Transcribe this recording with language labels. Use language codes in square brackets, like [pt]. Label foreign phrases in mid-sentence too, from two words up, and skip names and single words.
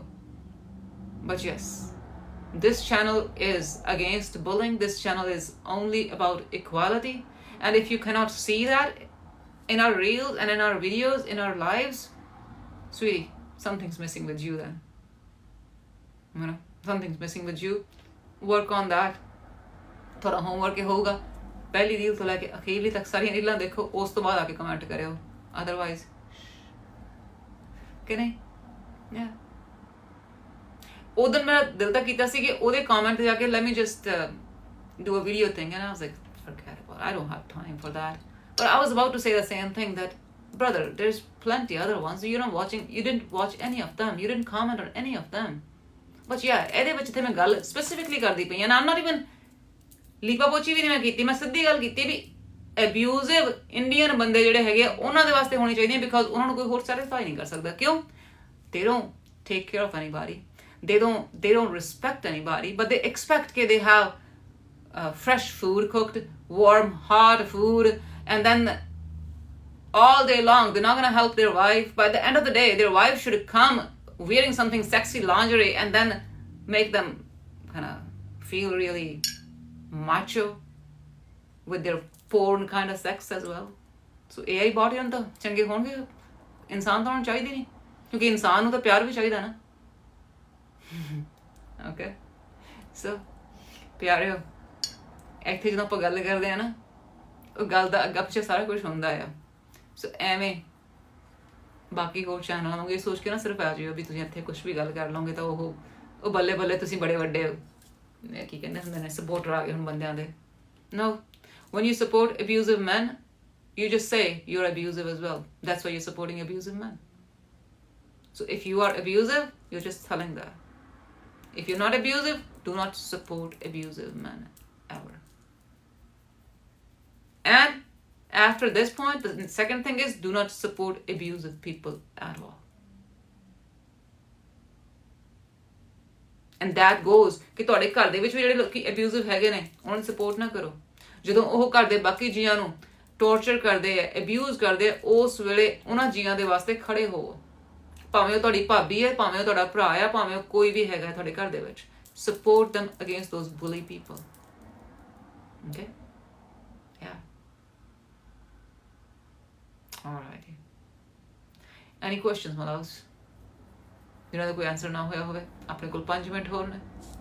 [en] But yes, this channel is against bullying. This channel is only about equality. And if you cannot see that in our reels and in our videos, in our lives, sweetie, something's missing with you then. You know, something's missing with you. Work on that. [pa] ਥੋੜ੍ਹਾ homework ਹੋਗਾ ਪਹਿਲੀ ਰੀਲ ਤੋ ਲੈਕੇ ਅਖੀਰਲੀ ਤਕ ਸਾਰੀ ਰੀਲਾਂ ਦੇਖੋ ਉਸ ਤੋ ਬਾਦ ਆਕੇ ਕਮੈਂਟ ਕਰਿਓ ਅਦਰਵਾਈਜ਼ ਕਿ ਨਹੀਂ yeah ਉੱਧਰ ਮੇਰਾ ਦਿਲ ਤਕ ਕੀਤਾ ਸੀ ਕਿ ਉਹਦੇ comment ਤੇ ਜਾ ਕੇ [en] let me just do a video thing and I was like forget about it. I don't have time for that but I was about to say the same thing that brother there's plenty other ones you didn't watch any of them you didn't comment on any of them but yeah [pa] ਇਹਦੇ ਵਿੱਚ ਤੇ ਮੈਂ ਗੱਲ specifically ਕਰਦੀ ਪਈ [en] and I'm not even [pa] ਲੀਪਾ ਪੋਚੀ ਵੀ ਨਹੀਂ ਮੈਂ ਕੀਤੀ ਮੈਂ ਸਿੱਧੀ ਗੱਲ ਕੀਤੀ ਵੀ [en] abusive Indian [pa] ਬੰਦੇ ਜਿਹੜੇ ਹੈਗੇ ਉਹਨਾਂ ਦੇ ਵਾਸਤੇ ਹੋਣੀ ਚਾਹੀਦੀ ਹੈ ਬਿਕਾਜ਼ ਉਹਨਾਂ ਨੂੰ ਕੋਈ ਹੋਰ ਸੈਟੀਸਫਾਈ ਨਹੀਂ ਕਰ ਸਕਦਾ ਕਿਉਂ [en] they don't take care of anybody they don't respect anybody but they expect that they have fresh food cooked warm hot food and then all day long they're not going to help their wife by the end of the day their wife should come wearing something sexy lingerie and then make them kind of feel really macho with their porn kind of sex as well so AI bot [pa] ਇਹਨਾਂ ਤਾਂ ਚੰਗੇ ਹੋਣਗੇ ਇਨਸਾਨ ਤਾਂ ਹੋਣਾ ਚਾਹੀਦੇ ਨਹੀਂ ਕਿਉਂਕਿ ਇਨਸਾਨ ਨੂੰ ਤਾਂ ਪਿਆਰ ਵੀ ਚਾਹੀਦਾ ਨਾ [en] okay so [pa] ਪਿਆਰਿਓ ਇੱਥੇ ਜਦੋਂ ਆਪਾਂ ਗੱਲ ਕਰਦੇ ਆ ਨਾ ਉਹ ਗੱਲ ਦਾ ਅੱਗਾ ਪਿੱਛੇ ਸਾਰਾ ਕੁਝ ਹੁੰਦਾ ਆ ਸੋ ਐਵੇਂ ਬਾਕੀ ਹੋਰ ਚੈਨਲਾਂ ਨੂੰ ਇਹ ਸੋਚ ਕੇ ਨਾ ਸਿਰਫ ਆ ਜਿਓ ਵੀ ਤੁਸੀਂ ਇੱਥੇ ਕੁਝ ਵੀ ਗੱਲ ਕਰ ਲਓਗੇ ਤਾਂ ਉਹ ਬੱਲੇ ਬੱਲੇ ਤੁਸੀਂ ਬੜੇ ਵੱਡੇ ਕੀ ਕਹਿੰਦੇ ਹੁੰਦੇ ਨੇ ਸਪੋਰਟਰ ਆ ਗਏ ਹੁਣ ਬੰਦਿਆਂ ਦੇ [en] no when you support abusive men you just say you're abusive as well that's why you're supporting abusive men so if you are abusive you're just telling that if you're not abusive do not support abusive men ever and after this point the second thing is do not support abusive people at all and that goes [pa] ਕਿ ਤੁਹਾਡੇ ਘਰ ਦੇ ਵਿੱਚ ਵੀ ਜਿਹੜੇ ਲੋਕੀ ਅਬਿਊਜ਼ਿਵ ਹੈਗੇ ਨੇ ਉਹਨਾਂ ਨੂੰ ਸਪੋਰਟ ਨਾ ਕਰੋ ਜਦੋਂ ਉਹ ਘਰ ਦੇ ਬਾਕੀ ਜੀਆਂ ਨੂੰ ਟੌਰਚਰ ਕਰਦੇ ਆ ਅਬਿਊਜ਼ ਕਰਦੇ ਆ ਉਸ ਵੇਲੇ ਉਹਨਾਂ ਜੀਆਂ ਦੇ ਵਾਸਤੇ ਖੜੇ ਹੋਵੋ ਭਾਵੇਂ ਉਹ ਤੁਹਾਡੀ ਭਾਬੀ ਹੈ ਭਾਵੇਂ ਉਹ ਤੁਹਾਡਾ ਭਰਾ ਆ ਭਾਵੇਂ ਉਹ ਕੋਈ ਵੀ ਹੈਗਾ ਤੁਹਾਡੇ ਘਰ ਦੇ ਵਿੱਚ [en] support them against those bully people okay yeah all right any questions my loves [pa] ਜਿਹਨਾਂ ਦਾ ਕੋਈ ਆਨਸਰ ਨਾ ਹੋਇਆ ਹੋਵੇ ਆਪਣੇ ਕੋਲ 5 ਮਿੰਟ ਹੋਰ ਨੇ